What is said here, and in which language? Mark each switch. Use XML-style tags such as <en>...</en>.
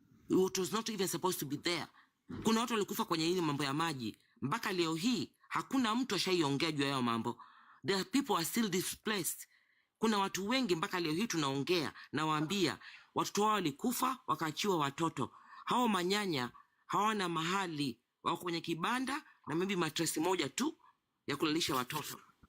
<en>It was not even supposed to be there.</en> <sw>Kuna watu walikufa kwenye hili mambo ya maji. Mpaka leo hii, hakuna mtu ashaiongea juu ya hayo mambo.</sw> <en>There people are still displaced.</en> <sw>Kuna watu wengi mpaka leo hii tunaongea na waambia watoto wao walikufa wakaachiwa watoto. Hao manyanya hawana mahali, wako kwenye kibanda na maybe matresi moja tu ya kulalisha watoto.</sw>